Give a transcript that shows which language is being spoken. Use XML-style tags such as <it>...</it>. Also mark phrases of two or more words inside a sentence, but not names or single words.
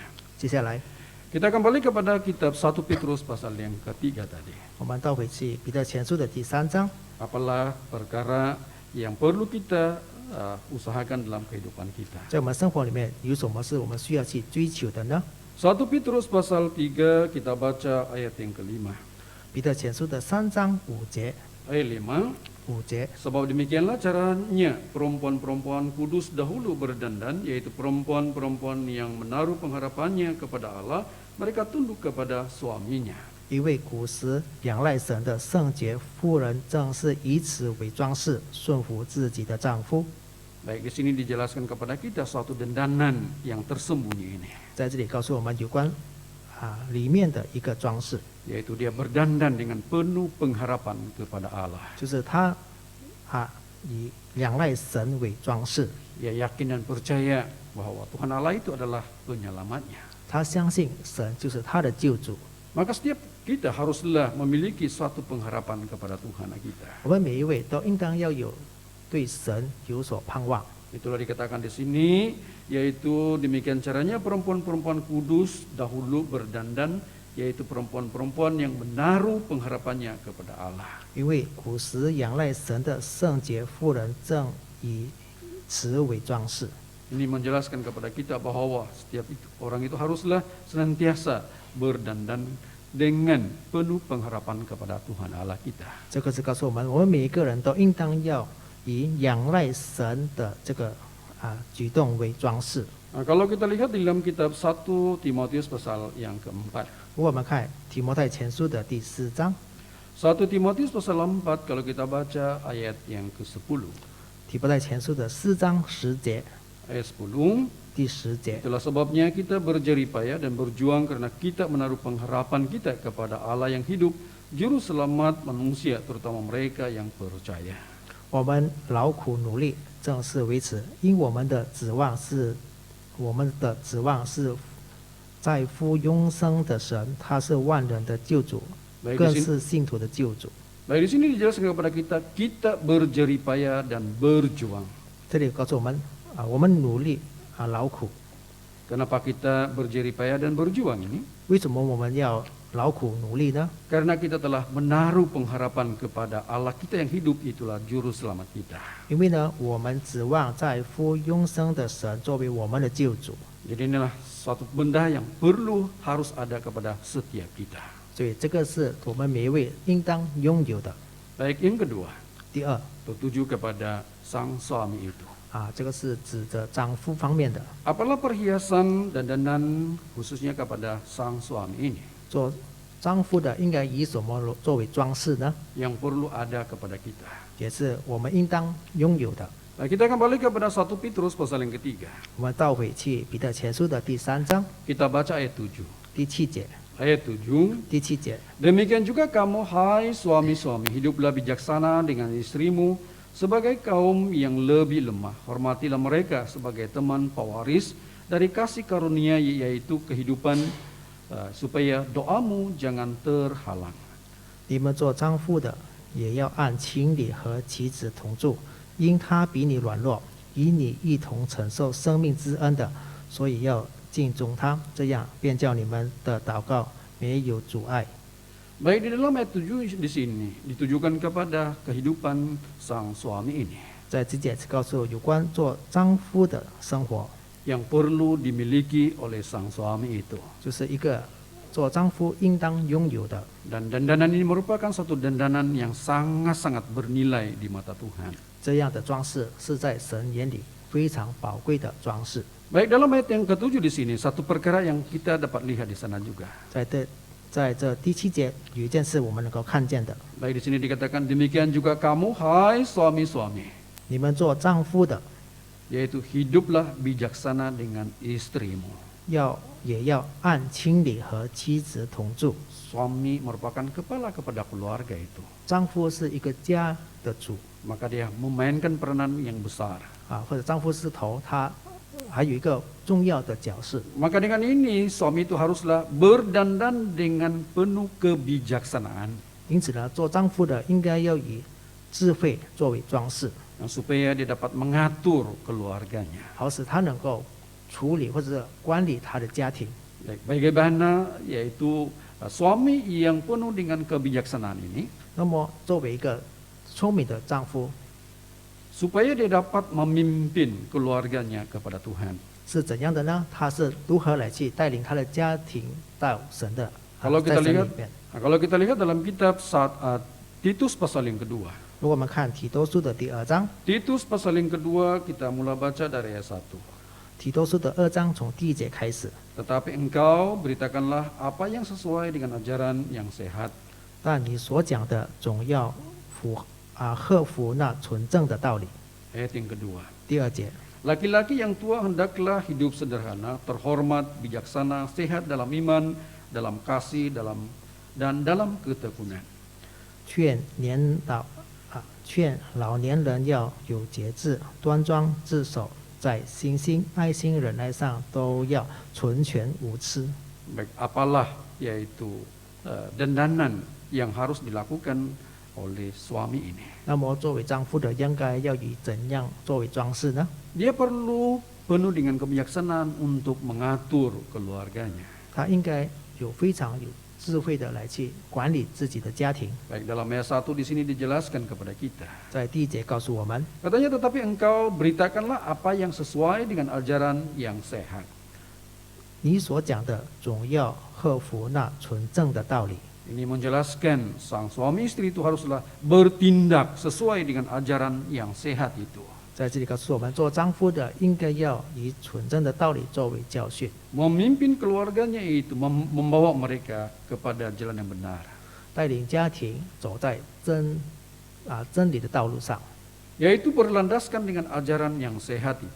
<zh>接下来，</zh> <ms>Kita kembali kepada kitab 1 Petrus pasal yang ketiga tadi.</ms> <zh>我们倒回去彼得前书的第3章，</zh> <ms>Apalah perkara yang perlu kita usahakan dalam kehidupan kita.</ms> <zh>在我们生活里面有什么是我们需要去追求的呢？</zh> <ms>1 Petrus pasal 3 kita baca ayat yang kelima.</ms> <zh>彼得前书的3章5节，</zh> <ms>Ayat 5.</ms> <zh>5节，</zh> <ms>Sebab demikianlah caranya perempuan-perempuan kudus dahulu berdandan, yaitu perempuan-perempuan yang menaruh pengharapannya kepada Allah, mereka tunduk kepada suaminya.</ms> <zh>因为古时仰赖神的圣洁妇人正是以此为装饰，顺服自己的丈夫。</zh> <ms>Baik, di sini dijelaskan kepada kita suatu dandanan yang tersembunyi ini,</ms> <zh>在这里告诉我们有关里面的一个装饰，</zh> <ms>yaitu dia berdandan dengan penuh pengharapan kepada Allah.</ms> <zh>就是他以仰赖神为装饰，</zh> <ms>Dia yakin dan percaya bahwa Tuhan Allah itu adalah penyelamatnya.</ms> <zh>他相信神就是他的救主。</zh> <ms>Maka setiap kita haruslah memiliki suatu pengharapan kepada Tuhan kita.</ms> <zh>我们每一位都应当要有对神有所盼望。</zh> <ms>Itulah dikatakan di sini, yaitu demikian caranya perempuan-perempuan kudus dahulu berdandan, yaitu perempuan-perempuan yang menaruh pengharapannya kepada Allah.</ms> <zh>因为古时仰赖神的圣洁妇人正以此为装饰。</zh> <ms>Ini menjelaskan kepada kita bahwa setiap orang itu haruslah senantiasa berdandan dengan penuh pengharapan kepada Tuhan Allah kita.</ms> <zh>这个是告诉我们，我们每一个人都应当要以仰赖神的这个举动为装饰。</zh> <ms>Nah, kalau kita lihat di dalam kitab 1 Timotius pasal yang keempat.</ms> <zh>如果我们看提摩太前书的第4章，</zh> <ms>1 Timotius pasal 4 kalau kita baca ayat yang ke-10.</ms> <zh>提摩太前书的4章10节，</zh> <ms>Ayat 10.</ms> <zh>第10节，</zh> <ms>Itulah sebabnya kita berjeripaya dan berjuang karena kita menaruh pengharapan kita kepada Allah yang hidup, juru selamat manusia, terutama mereka yang percaya.</ms> <zh>我们劳苦努力，正是为此，因我们的指望是在乎永生的神，他是万人的救主，</zh> <ms>Baik</ms> <zh>更</zh> <ms>di sini,</ms> <zh>是信徒的救主。</zh> <ms>baik di sini dijelaskan kepada kita berjeripaya dan berjuang.</ms> <zh>这里告诉我们我们努力劳苦。</zh> <ms>Kenapa kita berjeripaya dan berjuang ini?</ms> <zh>为什么我们要劳苦努力呢？</zh> <ms>Karena kita telah menaruh pengharapan kepada Allah kita yang hidup, itulah juru selamat kita.</ms> <zh>因为呢，我们指望在乎永生的神作为我们的救主，</zh> <ms>Jadi inilah suatu benda yang perlu harus ada kepada setiap kita.</ms> <zh>所以这个是我们每一位应当拥有的。</zh> <ms>Baik, yang kedua,</ms> <zh>第二</zh> <ms>tertuju kepada sang suami itu.</ms> <zh>这个是指着丈夫方面的，</zh> <ms>Apalah perhiasan dan dandan khususnya kepada sang suami ini</ms> <zh>做丈夫的应该以什么作为装饰呢？</zh> <ms>yang perlu ada kepada kita.</ms> <zh>也是我们应当拥有的。</zh> <ms>Nah, kita kembali kepada 1 Petrus pasal yang ketiga.</ms> <zh>我们倒回去彼得前书的第3章</zh> <ms>Kita baca ayat 7.</ms> <zh>第7节，</zh> <ms>Ayat 7.</ms> <zh>第7节，</zh> <ms>Demikian juga kamu, hai suami-suami, hiduplah bijaksana dengan istrimu sebagai kaum yang lebih lemah. Hormatilah mereka sebagai teman pewaris dari kasih karunia, yaitu kehidupan, supaya doamu jangan terhalang.</ms> <zh>你们做丈夫的也要按情理和妻子同住，因他比你软弱，与你一同承受生命之恩的，所以要敬重他，这样便叫你们的祷告没有阻碍。</zh> <ms>Baik, di dalam ayat 7 di sini ditujukan kepada kehidupan sang suami ini</ms> <zh>在这节告诉有关做丈夫的生活，</zh> <ms>yang perlu dimiliki oleh sang suami itu.</ms> <zh>就是一个做丈夫应当拥有的。</zh> <ms>Dan dandanan ini merupakan satu dandanan yang sangat-sangat bernilai di mata Tuhan.</ms> <zh>这样的装饰是在神眼里非常宝贵的装饰。</zh> <ms>Baik, dalam ayat yang ke-7 di sini satu perkara yang kita dapat lihat di sana juga.</ms> <zh>在这第7节有一件事我们能够看见的，</zh> <ms>Baik, di sini dikatakan demikian juga kamu, hai suami-suami,</ms> <zh>你们做丈夫的</zh> <ms>yaitu hiduplah bijaksana dengan istrimu.</ms> <zh>也要按情理和妻子同住。</zh> <ms>Suami merupakan kepala kepada keluarga itu.</ms> <zh>丈夫是一个家的主</zh> <ms>Maka dia memainkan peranan yang besar.</ms> <zh>或者丈夫是头，他还有一个重要的角色。</zh> <ms>Maka dengan ini suami itu haruslah berdandan dengan penuh kebijaksanaan.</ms> <zh>因此呢，做丈夫的应该要以智慧作为装饰，</zh> <ms>Supaya dia dapat mengatur keluarganya.</ms> <zh>好使他能够处理或者管理他的家庭。</zh> <ms>Bagaimana yaitu suami yang penuh dengan kebijaksanaan ini</ms> <zh>那么，作为一个聪明的丈夫，</zh> <ms>supaya dia dapat memimpin keluarganya kepada Tuhan.</ms> <zh>是怎样的呢？他是如何来去带领他的家庭到神的</zh> <ms>Kalau</ms> <zh>在</zh> <ms>kita</ms> <zh>神里</zh> <ms>lihat,</ms> <zh>面？</zh> <ms>kalau kita lihat dalam kitab Titus pasal yang kedua.</ms> <zh>如果我们看提多书的第2章，</zh> <ms>Titus pasal yang kedua kita mulai baca dari ayat 1.</ms> <zh>提多书的2章从第1节开始。</zh> <ms>Tetapi engkau beritakanlah apa yang sesuai dengan ajaran yang sehat.</ms> <zh>但你所讲的总要合乎那纯正的道理。</zh> <ms>Ayat yang kedua.</ms> <zh>第2节，</zh> <ms>Laki-laki yang tua hendaklah hidup sederhana, terhormat, bijaksana, sehat dalam iman, dalam kasih, dan dalam ketekunan.</ms> <zh>劝老年人要有节制，端庄自守，在信心、爱心、忍耐上都要纯全无疵。</zh> <ms>Baik, apalah yaitu dandanan yang harus dilakukan oleh suami ini.</ms> <zh>那么，作为丈夫的应该要以怎样作为装饰呢？</zh> <ms>Dia perlu penuh dengan kebijaksanaan untuk mengatur keluarganya.</ms> <zh>他应该非常有智慧的来去管理自己的家庭。</zh> <ms>Baik, dalam ayat 1 di sini dijelaskan kepada kita.</ms> <zh>在第1节告诉我们，</zh> <ms>Katanya, tetapi engkau beritakanlah apa yang sesuai dengan ajaran yang sehat.</ms> <zh>你所讲的总要合乎那纯正的道理。</zh> <ms>Ini menjelaskan sang suami istri itu haruslah bertindak sesuai dengan ajaran yang sehat itu.</ms> <zh>在这里告诉我们，做丈夫的应该要以纯正的道理作为教训，</zh> <ms>Memimpin keluarganya itu membawa mereka kepada jalan yang benar.</ms> <zh>带领家庭走在真理的道路上，</zh> <ms>Yaitu berlandaskan dengan ajaran yang sehat itu.</ms>